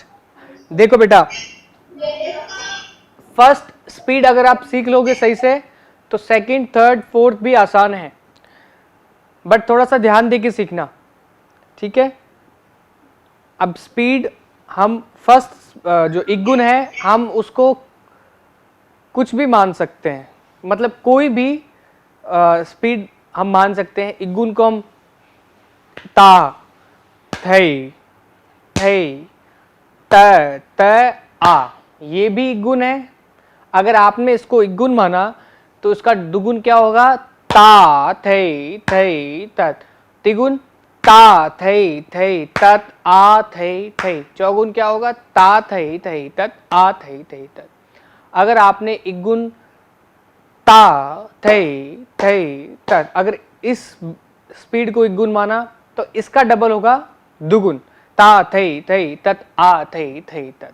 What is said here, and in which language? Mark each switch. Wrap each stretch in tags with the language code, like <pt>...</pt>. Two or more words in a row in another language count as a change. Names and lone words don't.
<hi>देखो बेटा,</hi> <en>first speed</en> <hi>अगर आप सीख लोगे सही से तो</hi> <en>second, third, fourth</en> <hi>भी आसान है, बट थोड़ा सा ध्यान देके सीखना, ठीक है? अब स्पीड हम फर्स्ट जो एक गुण है, हम उसको कुछ भी मान सकते हैं, मतलब कोई भी स्पीड हम मान सकते हैं। एक गुण को हम ता, थई, थई, त, त, आ, ये भी एक गुण है। अगर आपने इसको एक गुण माना तो इसका दुगुन क्या होगा? ता, थई, थई, तत। तिगुन ता, थई, थई, तत, आ, थई, थई। चौगुन क्या होगा? ता, थई, थई, तत, आ, थई, थई, तत। अगर आपने एक गुण ता, थई, थई, तत, अगर इस स्पीड को एक गुण माना तो इसका डबल होगा दुगुन, ता, थई, थई, तत, आ, थई, थई, तत।</hi>